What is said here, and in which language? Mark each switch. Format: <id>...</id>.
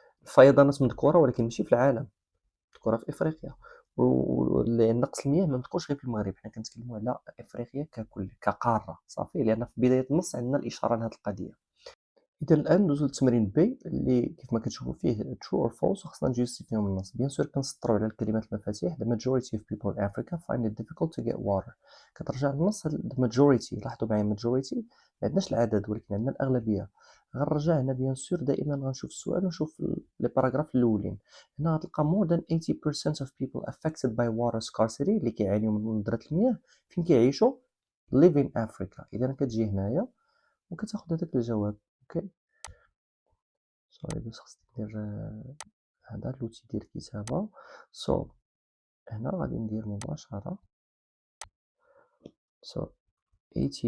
<ar>الفيضانات مذكورة ولكن ماشي في العالم، مذكورة في إفريقيا. نقص المياه ما مذكورش غير في المغرب، حنا كنتكلموا على إفريقيا ككل كقارة. صافي، لأن في بداية النص عندنا الإشارة لهاد القضية. إذا الآن ندوزو للتمرين بي اللي كيف ما كتشوفوا فيه</ar> <en>true or false</en> <ar>وخصنا نجيستيفيو النص. بيان سور كنسطرو على الكلمات المفاتيح</ar> <en>the majority of people in Africa find it difficult to get water.</en> <ar>كترجع للنص</ar> <en>the majority.</en> <ar>لاحظوا معايا majority ما عندناش العدد ولكن عندنا الأغلبية. غنرجع هنا بيان سور دائما غنشوف السؤال ونشوف لي باراغراف الأولين. هنا غتلقى</ar> <en>more than 80% of people affected by water scarcity</en> <ar>اللي كيعانيو من ندرة المياه فين كيعيشوا</ar> <en>live in Africa.</en> <ar>إذا كتجي هنايا وكتاخد هذاك الجواب. اوكي سوري بس خصني ندير هذا لوتي ديال الكتابة. هنا غادي ندير مباشرة 80%</ar>